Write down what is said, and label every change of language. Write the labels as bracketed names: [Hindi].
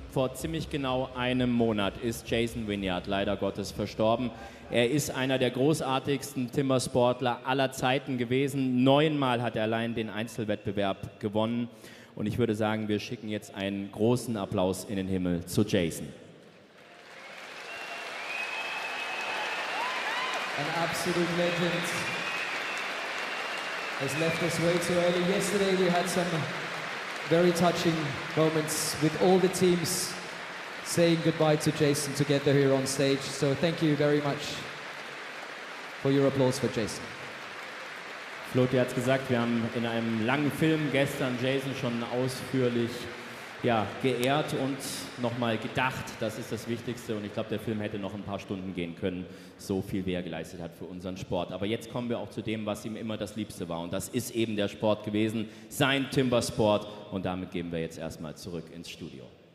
[German] Vor ziemlich genau einem Monat ist Jason Wynyard leider Gottes verstorben. Er ist einer der großartigsten Timbersportler aller Zeiten gewesen. 9-mal hat er allein den Einzelwettbewerb gewonnen. Und ich würde sagen, wir schicken jetzt einen großen Applaus in den Himmel zu Jason. [English] An absolute legend has left us way too early. Yesterday we had some very touching moments with all the teams saying goodbye to Jason together here on stage. So thank you very much for your applause for Jason. [German] Floti hat es gesagt, wir haben in einem langen Film gestern Jason schon ausführlich geehrt und nochmal gedacht. Das ist das Wichtigste und ich glaube, der Film hätte noch ein paar Stunden gehen können, so viel wie er geleistet hat für unseren Sport. Aber jetzt kommen wir auch zu dem, was ihm immer das Liebste war und das ist eben der Sport gewesen, sein Timbersport und damit gehen wir jetzt erstmal zurück ins Studio.